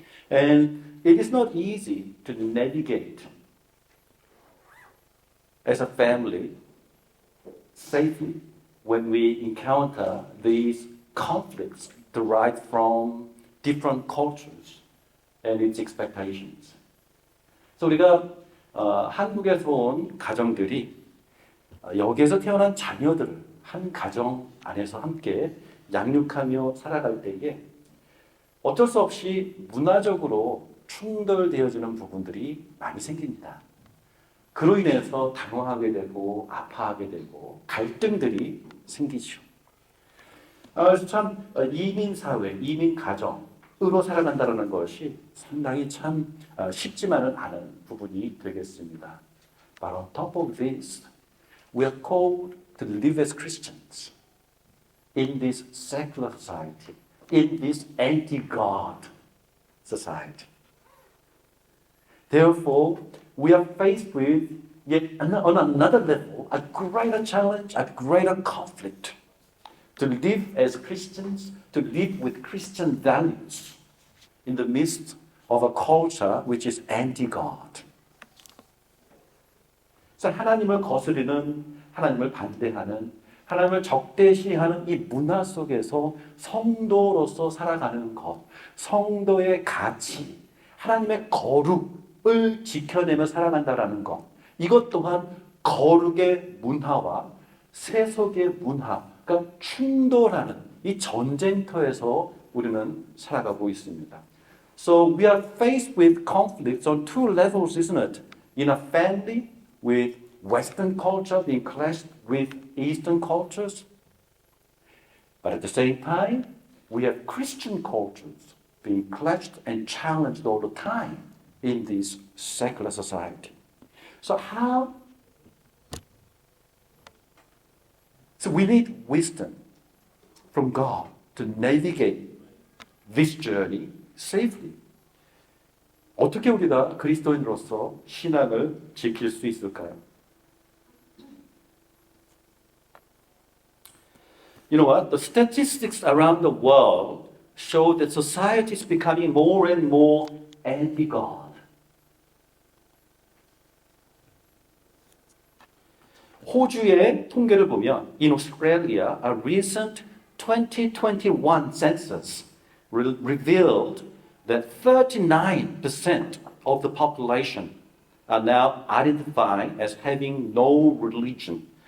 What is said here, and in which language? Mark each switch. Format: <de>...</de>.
<en>And it is not easy to navigate as a family safely when we encounter these conflicts derived from different cultures and its expectations.</en> <ko>그래서 우리가 한국에서 온 가정들이 여기에서 태어난 자녀들을 한 가정 안에서 함께 양육하며 살아갈 때에 어쩔 수 없이 문화적으로 충돌되어지는 부분들이 많이 생깁니다. 그로 인해서 당황하게 되고 아파하게 되고 갈등들이 생기죠. 그래서 참 이민 사회, 이민 가정으로 살아간다는 것이 상당히 참 쉽지만은 않은 부분이 되겠습니다.</ko> <en>But on top of this, we are called to live as Christians in this secular society, in this anti-God society. Therefore, we are faced with yet on another level, a greater challenge, a greater conflict to live as Christians, to live with Christian values in the midst of a culture which is anti-God.</en> <ko>그래서 하나님을 거스르는, 하나님을 반대하는, 하나님을 적대시하는 이 문화 속에서 성도로서 살아가는 것, 성도의 가치, 하나님의 거룩을 지켜내며 살아간다는 것, 이것 또한 거룩의 문화와 세속의 문화가 충돌하는 이 전쟁터에서 우리는 살아가고 있습니다.</ko> <en>So we are faced with conflicts on two levels, isn't it? In a family with Western culture being clashed with Eastern cultures. But at the same time, we have Christian cultures being clashed and challenged all the time in this secular society. So we need wisdom from God to navigate this journey safely.</en> <ko>어떻게 우리가 그리스도인으로서 신앙을 지킬 수 있을까요?</ko> <en>You know what? The statistics around the world show that society is becoming more and more anti-God.</en> <ko>호주의 통계를 보면</ko> <en>in Australia, a recent 2021 census revealed that 39% of the population are now identifying as having no religion.</en>